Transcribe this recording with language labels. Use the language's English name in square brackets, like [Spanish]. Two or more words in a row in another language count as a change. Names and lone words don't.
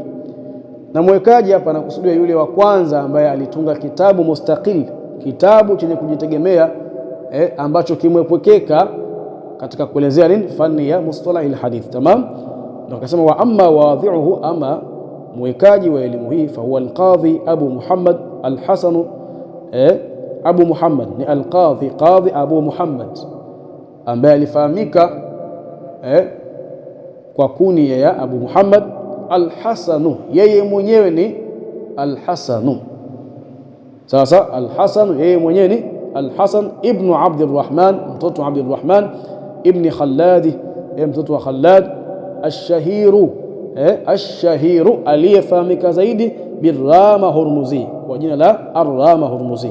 [Swahili] Na mwekaji hapa anakusudia yule wa kwanza ambaye alitunga kitabu mustaqil, kitabu chenye kujitegemea, ambacho kimepwekeka katika kuelezea nini, fani ya [Arabic] مصطلح الحديث. [Swahili] Tamam, ndio akasema [Arabic] وأما واضعه, [Swahili] ama mwekaji wa elimu hii, [Arabic] فهو القاضي [Swahili] Abu Muhammad al-Hasan, Abu Muhammad ni alqadhi, qadhi Abu Muhammad, ambaye alifahamika kwa kunia ya Abu Muhammad al-Hasan, yeye mwenyewe ni al-Hasan, sasa al-Hasan yeye mwenyewe ni al-Hasan ibn Abdurrahman, mtoto wa Abdurrahman ibn Khallad, mtoto wa Khallad, [Arabic] الشهير، الشهير, [Swahili] aliyefahamika zaidi birrama Hurmuzi, kwa jina la Ar-Rama Hurmuzi.